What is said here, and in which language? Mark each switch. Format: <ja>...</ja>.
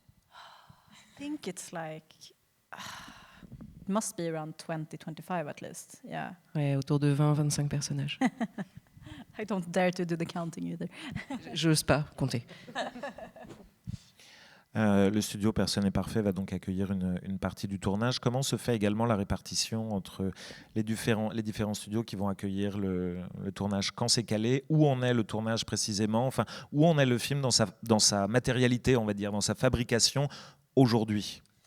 <en>I think it's like, it must be around 20-25 at least, yeah.</en> <fr>Ouais, autour de 20-25 personnages.</fr> <en>I don't dare to do the counting either.</en> <fr>J'ose pas compter. Le studio Personne n'est parfait va donc accueillir une partie du tournage. Comment se fait également la répartition entre les différents studios qui vont accueillir le tournage? Quand c'est calé? Où en est le tournage précisément? Enfin, où en est le film dans sa matérialité, on va dire, dans sa fabrication aujourd'hui?</fr>